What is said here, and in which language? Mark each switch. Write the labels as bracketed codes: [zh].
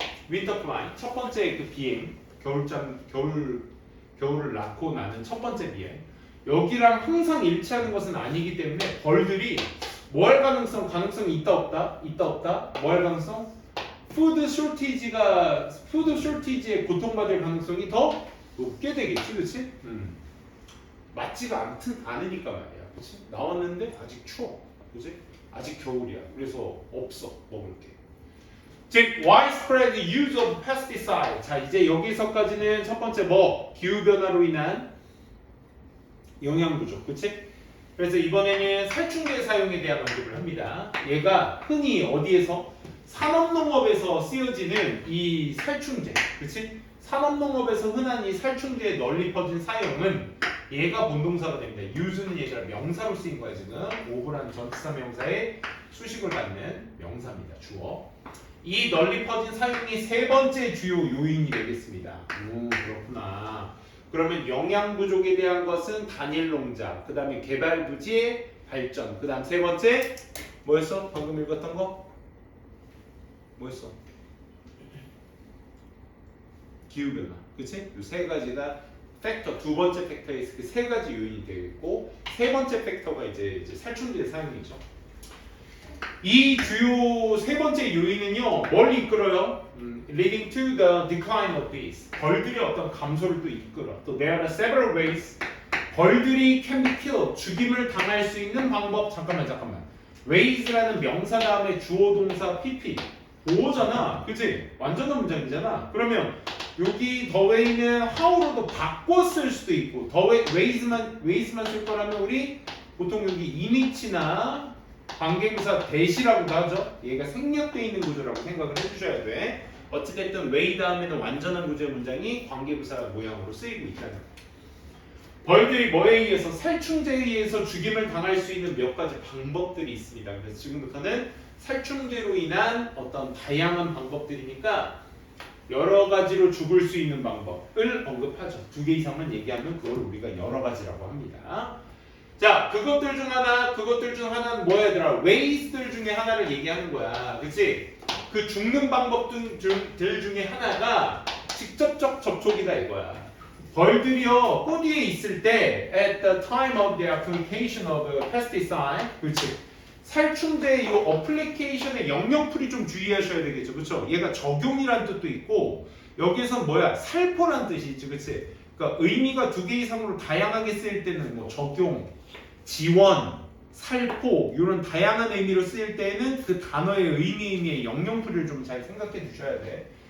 [ko] winter flight 첫 번째 그 비행 겨울을 낳고 나는 첫 번째 비행 여기랑 항상 일치하는 것은 아니기 때문에 벌들이 뭐 할 가능성이 있다 없다 뭐 할 가능성 푸드 쇼티지에 고통받을 가능성이 더 높게 되겠지, 그렇지? 맞지가 않으니까 말이야, 그렇지? 나왔는데 아직 추워, 그렇지? 아직 겨울이야, 그래서 없어 먹을 게. [en] 즉, widespread use of pesticide. [ko] 자, 이제 여기서까지는 첫 번째 뭐 기후 변화로 인한 영양 부족, 그렇지? 그래서 이번에는 살충제 사용에 대한 언급을 합니다. 얘가 흔히 어디에서 산업농업에서 쓰여지는 이 살충제, 그렇지? 산업농업에서 흔한 이 살충제의 널리 퍼진 사용은 얘가 본동사가 됩니다. use는 얘가 명사로 쓰인 거야 지금. over라는 전치사 명사의 수식을 갖는 명사입니다. 주어. 이 널리 퍼진 사용이 세 번째 주요 요인이 되겠습니다. 그렇구나. 그러면 영양 부족에 대한 것은 단일 농장, 그 다음에 개발 부지의 발전, 그 다음 세 번째 뭐였어? 방금 읽었던 거? 뭐였어? 기후변화, 그치? 이 세 가지가 팩터, 두 번째 팩터에서 그 세 가지 요인이 되겠고 세 번째 팩터가 이제 살충제의 사용이죠. 이 주요 세 번째 요인은요, 뭘 이끌어요? [en] leading to the decline of bees. [ko] 벌들의 어떤 감소를 또 이끌어. 또 [en] there are several ways. [ko] 벌들이 [en] can be killed. [ko] 죽임을 당할 수 있는 방법. 잠깐만. ways라는 명사 다음에 주어 동사 pp. 보호잖아, 그치? 완전한 문장이잖아. 그러면 여기 the way는 how로도 바꿔 쓸 수도 있고 the ways만 쓸 거라면 우리 보통 여기 in이치나 관계부사 대시라고도 하죠. 얘가 생략되어 있는 구조라고 생각을 해주셔야 돼. 어찌됐든 way 다음에는 완전한 구조의 문장이 관계부사 모양으로 쓰이고 있다는 거예요. 벌들이 뭐에 의해서 살충제에 의해서 죽임을 당할 수 있는 몇 가지 방법들이 있습니다. 그래서 지금부터는 살충제로 인한 어떤 다양한 방법들이니까 여러 가지로 죽을 수 있는 방법을 언급하죠. 두 개 이상만 얘기하면 그걸 우리가 여러 가지라고 합니다. 자, 그것들 중 하나는 뭐야 얘들아? ways들 중에 하나를 얘기하는 거야. 그치? 그 죽는 방법들 중에 하나가 직접적 접촉이다 이거야. 벌들이요, 꽃 위에 있을 때 [en] at the time of the application of pesticide, [ko] 그렇지? 살충제 이 어플리케이션의 영역풀이 좀 주의하셔야 되겠죠, 그렇죠? 얘가 적용이란 뜻도 있고 여기에선 뭐야? 살포란 뜻이 있지, 그렇지? 그러니까 의미가 두 개 이상으로 다양하게 쓰일 때는 뭐 적용, 지원, 살포 이런 다양한 의미로 쓰일 때는 그 단어의 의미의 영역풀이를 좀 잘 생각해 두셔야 돼.